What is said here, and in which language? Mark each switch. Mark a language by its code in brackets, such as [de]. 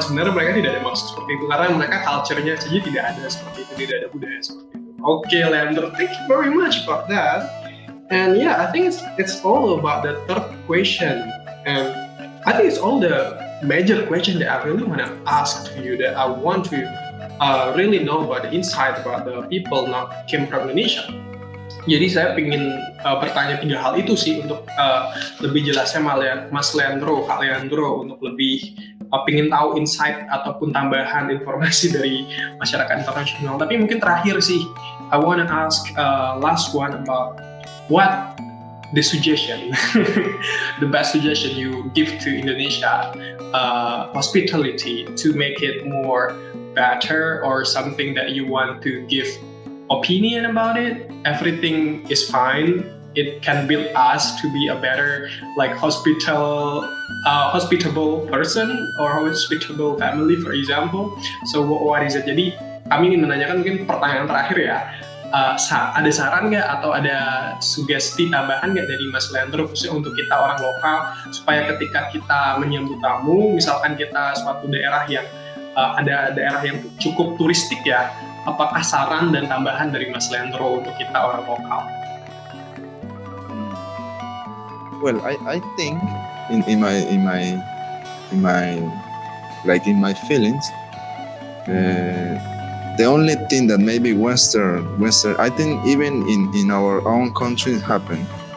[id] Sebenarnya mereka tidak ada maksud seperti itu, karena mereka culture-nya saja tidak ada seperti itu, tidak ada budaya seperti itu. [en] Okay, Leandro, thank you very much about that. And yeah, I think it's all about the third question. And I think it's all the major question that I really want to ask to you, that I want to really know about the insight about the people not came from Indonesia. [id] Jadi saya ingin bertanya 3 hal itu sih untuk lebih jelasnya Mas Leandro, Kak Leandro, untuk lebih ingin tahu insight ataupun tambahan informasi dari masyarakat internasional. Tapi mungkin terakhir sih, [en] I want to ask last one about what the suggestion, the best suggestion you give to Indonesia hospitality to make it more better, or something that you want to give opinion about it. Everything is fine. It can build us to be a better, like, hospitable person or hospitable family, for example. So what is it? [id] Jadi kami ingin menanyakan mungkin pertanyaan terakhir ya. Ada saran nggak atau ada sugesti tambahan nggak dari Mas Leandro khususnya untuk kita orang lokal, supaya ketika kita menyambut tamu, misalkan kita suatu daerah yang ada daerah yang cukup turistik ya, apakah saran dan tambahan dari Mas Leandro untuk kita orang lokal? [en] Well, I think in my feelings, the only thing that maybe Western, I think even in our own country happen,